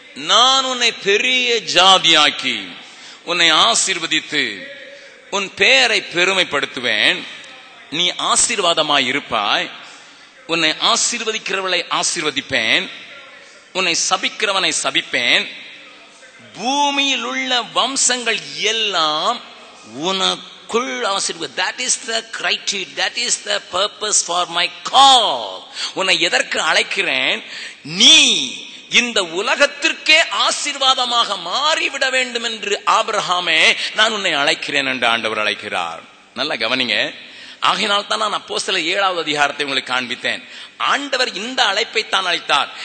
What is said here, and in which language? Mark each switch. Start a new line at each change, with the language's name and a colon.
Tamil: நான் உன்னை பெரிய ஜாதியாக்கி உன்னை ஆசீர்வதித்து உன் பெயரை பெருமைப்படுத்துவேன், நீ ஆசீர்வாதமாய் இருப்பாய், உன்னை ஆசீர்வதிக்கிறவளை ஆசீர்வதிப்பேன், உன்னை சபிக்கிறவனை சபிப்பேன், பூமியில் உள்ள வம்சங்கள் எல்லாம் உனக்குள் ஆசீர்வாதம்.
English: That is the criteria, that is the purpose for my call.
Tamil: உன்னை எதற்கு அழைக்கிறேன்? நீ இந்த உலகத்திற்கே ஆசீர்வாதமாக மாறிவிட வேண்டும் என்று ஆபிரகாமே நான் உன்னை அழைக்கிறேன் என்று ஆண்டவர் அழைக்கிறார். நல்லா கவனிங்க. ஆகையினால் தான் நான் அப்போஸ்தலர் 7வது அதிகாரத்தை உங்களுக்கு காண்பித்தேன். ஆண்டவர் இந்த அழைப்பை தான் அழைத்தார்.